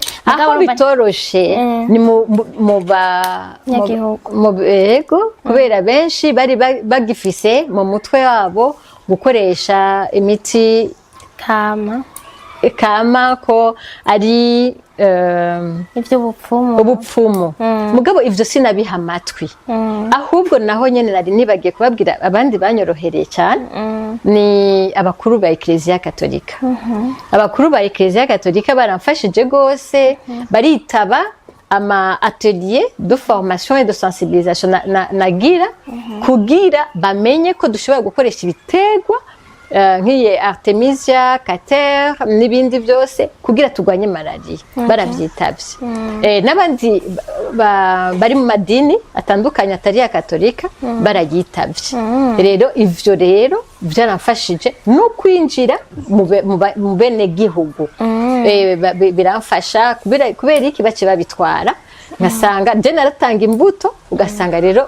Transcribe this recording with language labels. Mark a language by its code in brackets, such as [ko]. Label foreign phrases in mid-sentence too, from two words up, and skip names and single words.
[rn] aho bitoroshe ni mu yego kubera benshi bari bagifise mu mutwe wabo gukoresha imiti kama ko ari ubupfumu mugabo ivyo sinabiha amatwi ahubwo naho nyene nari nibagiye kubabwira abandi banyorohereye cyane ni abakuru ba Ecclesia Katolika abakuru ba Ecclesia Katolika baramfashije gose baritaba ama [fr] atelier de formation et de sensibilisation [rn] nagira kugira bamenye ko dushobora gukoresha ibitegwa nk'iye Artemisia Kater n'ibindi byose kugira tugwanye malaria baravyitavye n'abandi bari mu madini atandukanye atari ya Katolika baragitavye rero ivyo byaramfashije no kwinjira mu bene gihugu biramfasha kubera iki bace babitwara ngasanga je naratanga imbuto ugasanga rero